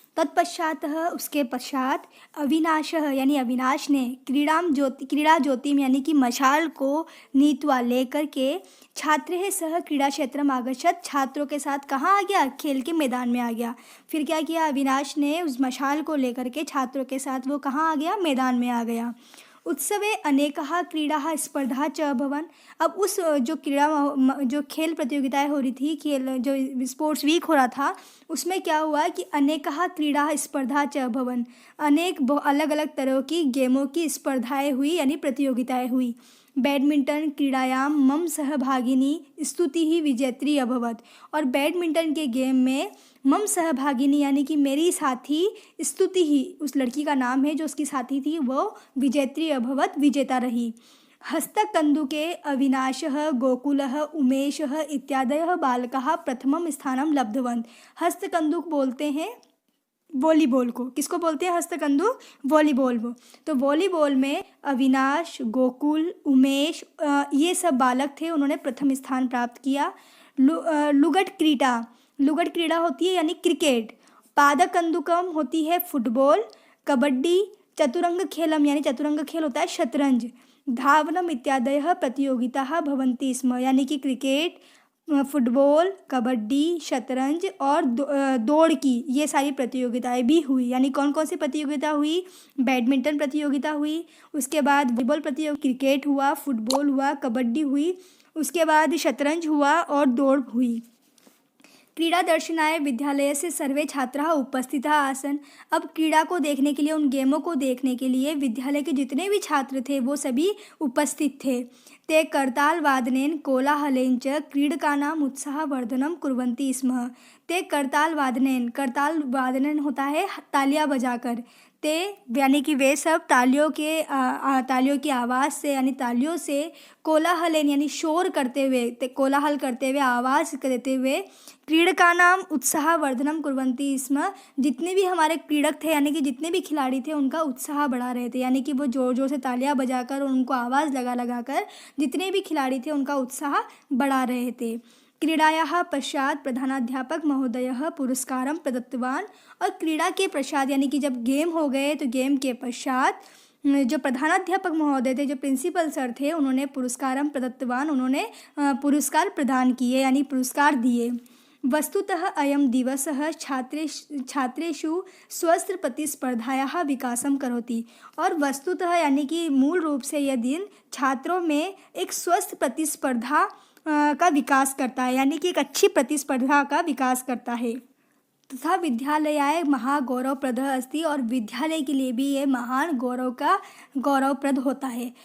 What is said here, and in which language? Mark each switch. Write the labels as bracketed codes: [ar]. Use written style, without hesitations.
[hi] तत्पश्चात उसके पश्चात [sa] अविनाशः [hi] यानी अविनाश ने [sa] क्रीड़ा ज्योतिम [hi] यानी कि मशाल को नीतवा लेकर के [sa] छात्रैः सह क्रीड़ा क्षेत्रम आगच्छत्, [hi] छात्रों के साथ कहाँ आ गया? खेल के मैदान में आ गया। फिर क्या किया? अविनाश ने उस मशाल को लेकर के छात्रों के साथ वो कहाँ आ गया? मैदान में आ गया। [sa] उत्सवे अनेकाः क्रीडाः स्पर्धा च अभवन्। [hi] अब उस जो खेल प्रतियोगिताएं हो रही थी, खेल जो स्पोर्ट्स वीक हो रहा था, उसमें क्या हुआ कि [sa] अनेकाः क्रीडाः स्पर्धा च अभवन्, [hi] अनेक अलग अलग तरह की गेमों की स्पर्धाएं हुई यानी प्रतियोगिताएं हुई। [sa] बैडमिंटन क्रीड़ायां मम सहभागिनी स्तुतिः विजेत्री अभवत, [hi] और बैडमिंटन के गेम में [sa] मम सहभागिनी [hi] यानी कि मेरी साथी, स्तुति ही उस लड़की का नाम है जो उसकी साथी थी, वो [sa] विजेत्री अभवत, [hi] विजेता रही। [sa] हस्तकन्दुके अविनाशः, गोकुलः, उमेशः इत्यादयः बालकाः प्रथमं स्थानं लब्धवन्त। [hi] हस्तकंदुक बोलते हैं वॉलीबॉल को। किसको बोलते हैं? हस्तकंदुक, वॉलीबॉल को। तो वॉलीबॉल में अविनाश, गोकुल, उमेश, ये सब बालक थे, उन्होंने प्रथम स्थान प्राप्त किया। लुगट क्रीड़ा होती है यानी क्रिकेट। पादक कंदुकम होती है फुटबॉल। कबड्डी, चतुरंग खेलम यानी चतुरंग खेल होता है शतरंज। [sa] धावनम इत्यादयः प्रतियोगिताः भवन्ति स्म, [hi] यानी कि क्रिकेट, फुटबॉल, कबड्डी, शतरंज और दौड़ की ये सारी प्रतियोगिताएं भी हुई। यानी कौन कौन सी प्रतियोगिता हुई? बैडमिंटन प्रतियोगिता हुई, उसके बाद वॉलीबॉल प्रतियोगिता, क्रिकेट हुआ, फुटबॉल हुआ, कबड्डी हुई, उसके बाद शतरंज हुआ और दौड़ हुई। [sa] क्रीड़ा दर्शनाय विद्यालय से सर्वे छात्राः उपस्थिताः आसन्। [hi] अब क्रीड़ा को देखने के लिए, उन गेमों को देखने के लिए विद्यालय के जितने भी छात्र थे वो सभी उपस्थित थे। [sa] ते करतालवादनेन कोलाहलेन च क्रीडकानाम् उत्साहवर्धनं कुर्वन्ति स्म। [hi] ते करतालवादनेन, करताल होता है तालियां बजाकर। ते यानी कि वे सब तालियों की आवाज़ से यानी तालियों से कोलाहलेन यानी शोर करते हुए, कोलाहल करते हुए, आवाज़ देते हुए [sa] क्रीडकानाम उत्साहवर्धनम कुर्वन्ति स्म। [hi] जितने भी हमारे क्रीडक थे यानी कि जितने भी खिलाड़ी थे उनका उत्साह बढ़ा रहे थे, यानी कि वो ज़ोर ज़ोर से तालियां बजाकर और उनको आवाज़ लगा लगा कर जितने भी खिलाड़ी थे उनका उत्साह बढ़ा रहे थे। [sa] क्रीडायाः पश्चात प्रधानाध्यापक महोदयः पुरस्कारं प्रदत्तवान्। [hi] और क्रीड़ा के पश्चात यानी कि जब गेम हो गए तो गेम के पश्चात जो प्रधानाध्यापक महोदय थे, जो प्रिंसिपल सर थे, उन्होंने [sa] पुरस्कारं प्रदत्तवान्, [hi] उन्होंने पुरस्कार प्रदान किए यानी पुरस्कार दिए। [sa] वस्तुतः अयं दिवसः छात्रेषु स्वस्थ प्रतिस्पर्धायाः विकासं करोति। [hi] और वस्तुतः यानी कि मूल रूप से यह दिन छात्रों में एक स्वस्थ प्रतिस्पर्धा का विकास करता है, यानी कि एक अच्छी प्रतिस्पर्धा का विकास करता है। [sa] तथा विद्यालयाय महागौरवप्रद अस्ति। [hi] और विद्यालय के लिए भी ये महान गौरवप्रद होता है।